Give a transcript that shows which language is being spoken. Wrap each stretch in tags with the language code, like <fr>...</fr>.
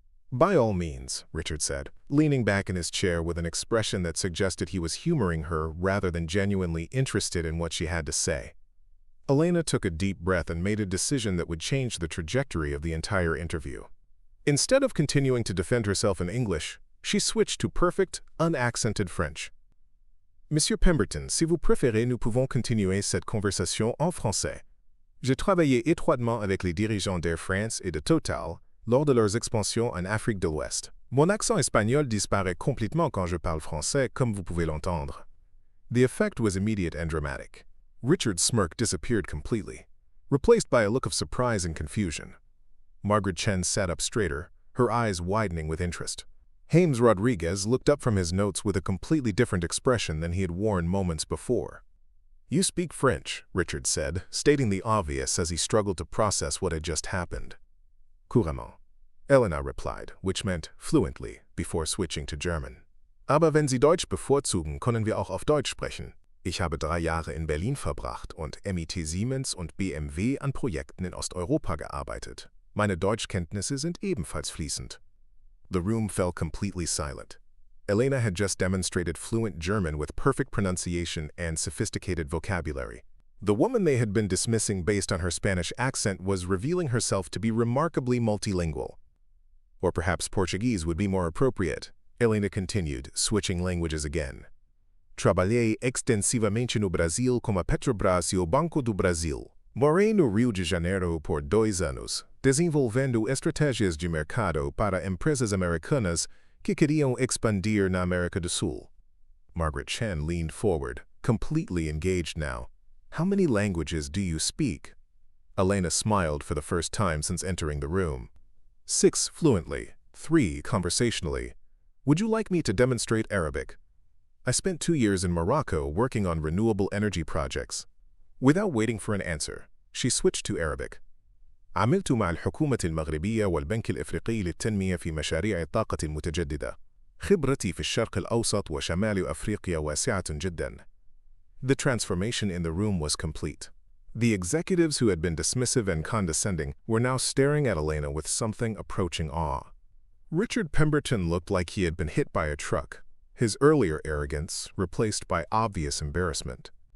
<en>"By all means," Richard said, leaning back in his chair with an expression that suggested he was humoring her rather than genuinely interested in what she had to say. Elena took a deep breath and made a decision that would change the trajectory of the entire interview. Instead of continuing to defend herself in English, she switched to perfect, unaccented French.</en> <fr>"Monsieur Pemberton, si vous préférez, nous pouvons continuer cette conversation en français. J'ai travaillé étroitement avec les dirigeants d'Air France et de Total lors de leurs expansions en Afrique de l'Ouest. Mon accent espagnol disparaît complètement quand je parle français, comme vous pouvez l'entendre."</fr> <en>The effect was immediate and dramatic. Richard's smirk disappeared completely, replaced by a look of surprise and confusion. Margaret Chen sat up straighter, her eyes widening with interest. James Rodriguez looked up from his notes with a completely different expression than he had worn moments before. "You speak French," Richard said, stating the obvious as he struggled to process what had just happened.</en> <fr>"Couramment,"</fr> <en>Elena replied, which meant fluently, before switching to German.</en> <de>"Aber wenn Sie Deutsch bevorzugen, können wir auch auf Deutsch sprechen. Ich habe 3 Jahre in Berlin verbracht und MIT Siemens und BMW an Projekten in Osteuropa gearbeitet. Meine Deutschkenntnisse sind ebenfalls fließend."</de> <en>The room fell completely silent. Elena had just demonstrated fluent German with perfect pronunciation and sophisticated vocabulary. The woman they had been dismissing based on her Spanish accent was revealing herself to be remarkably multilingual. Or perhaps Portuguese would be more appropriate, Elena continued, switching languages again.</en> <pt>"Trabalhei extensivamente no Brasil com a Petrobras e o Banco do Brasil. Morei no Rio de Janeiro por 2 anos, desenvolvendo estratégias de mercado para empresas americanas que queriam expandir na América do Sul."</pt> <en>Margaret Chen leaned forward, completely engaged now. "How many languages do you speak?" Elena smiled for the first time since entering the room. 6 fluently, 3 conversationally. "Would you like me to demonstrate Arabic?" "I spent 2 years in Morocco working on renewable energy projects." Without waiting for an answer, she switched to Arabic.</en> <ar>"عملت مع الحكومة المغربية والبنك الإفريقي للتنمية في مشاريع الطاقة المتجددة. خبرتي في الشرق الأوسط وشمال أفريقيا واسعة جدا."</ar> <en>The transformation in the room was complete. The executives who had been dismissive and condescending were now staring at Elena with something approaching awe. Richard Pemberton looked like he had been hit by a truck, his earlier arrogance replaced by obvious embarrassment.</en>